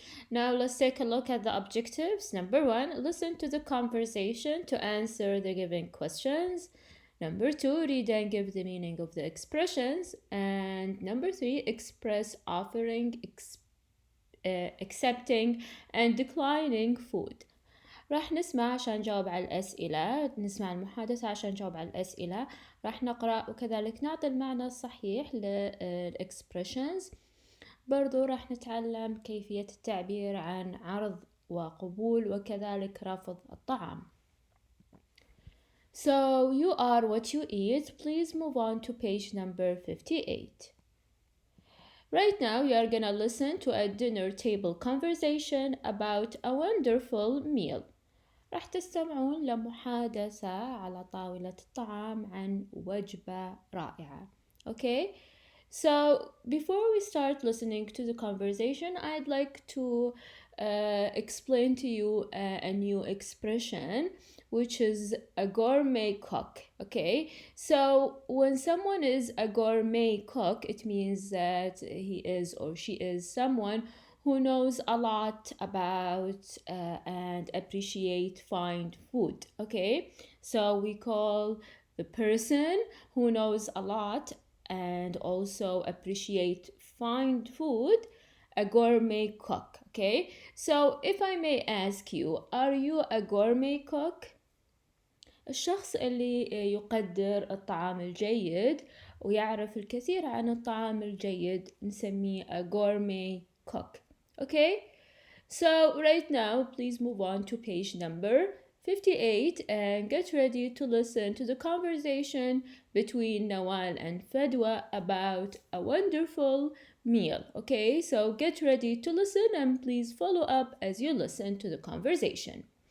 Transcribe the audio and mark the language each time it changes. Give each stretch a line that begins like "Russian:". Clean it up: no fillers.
English: Now let's take a look at the objectives. Number 1, listen to the conversation to answer the given questions. Number 2, read and give the meaning of the expressions. And number 3, express offering, accepting and declining food.
Arabic: راح نسمع عشان نجاوب على الأسئلة، نسمع المحادثة عشان نجاوب على الأسئلة، راح نقرأ وكذلك نعطي المعنى الصحيح للإكسبريشنز. برضو راح نتعلم كيفية التعبير عن عرض وقبول وكذلك رفض الطعام.
English: So you are what you eat. Please move on to page number 58. Right now you are gonna listen to a dinner table conversation about a wonderful meal.
Arabic: راح تستمعون لمحادثة على طاولة الطعام عن وجبة رائعة.
English: Okay? So before we start listening to the conversation, I'd like to explain to you a new expression, which is a gourmet cook. Okay? So when someone is a gourmet cook, it means that he is or she is someone who knows a lot about and appreciate fine food. Okay, so we call the person who knows a lot and also appreciate fine food a gourmet cook. Okay, so if I may ask you, are you a gourmet cook?
Arabic: الشخص اللي يقدر الطعام الجيد ويعرف الكثير عن الطعام الجيد نسميه a gourmet cook.
English: Okay, so right now please move on to page number 58 and get ready to listen to the conversation between Nawal and Fadwa about a wonderful meal. Okay, so get ready to listen and please follow up as you listen to the conversation.